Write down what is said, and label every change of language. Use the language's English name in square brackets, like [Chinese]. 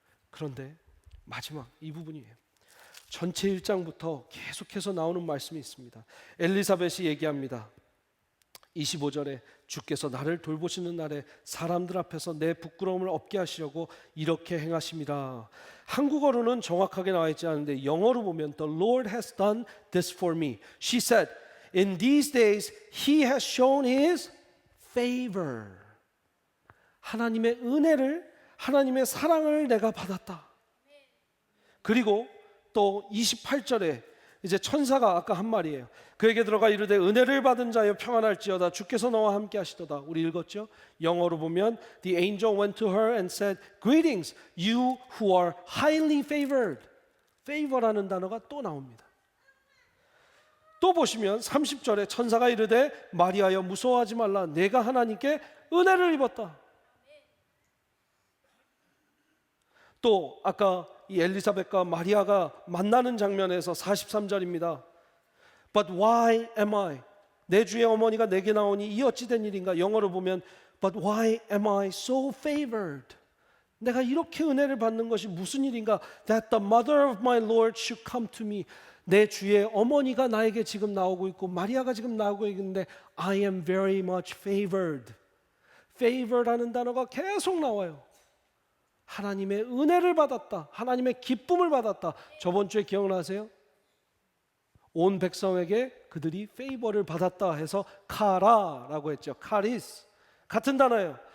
[Korean] 그런데 마지막 이 부분이에요. 전체 1장부터 계속해서 나오는 말씀이 있습니다. 엘리사벳이 얘기합니다. 25절에 주께서 나를 돌보시는 날에 사람들 앞에서 내 부끄러움을 없게 하시려고 이렇게 행하심이라. 한국어로는 정확하게 나와 있지 않은데 영어로 보면 [English] The Lord has done this for me. She said, in these days He has shown His favor. [Korean] 하나님의 은혜를, 하나님의 사랑을 내가 받았다. 그리고 또 28절에 이제 천사가 아까 한 말이에요. 그에게 들어가 이르되 은혜를 받은 자여 평안할지어다 주께서 너와 함께 하시도다. 우리 읽었죠? 영어로 보면 [English] The angel went to her and said, Greetings, you who are highly favored. [Korean] favor라는 단어가 또 나옵니다. 또 보시면 30절에 천사가 이르되 마리아여 무서워하지 말라. 내가 하나님께 은혜를 입었다. 또 아까 이 엘리사벳과 마리아가 만나는 장면에서 43절입니다. [English] But why am I? [Korean] 내 주의 어머니가 내게 나오니 이 어찌된 일인가? 영어로 보면 [English] But why am I so favored? [Korean] 내가 이렇게 은혜를 받는 것이 무슨 일인가? [English] That the mother of my Lord should come to me. [Korean] 내 주의 어머니가 나에게 지금 나오고 있고 마리아가 지금 나오고 있는데 [English] I am very much favored. [Korean] favor라는 단어가 계속 나와요. 하나님의 은혜를 받았다. 하나님의 기쁨을 받았다. 저번 주에 기억나세요? 온 백성에게 그들이 페이버를 받았다 해서 카라라고 했죠. 카리스. 같은 단어예요.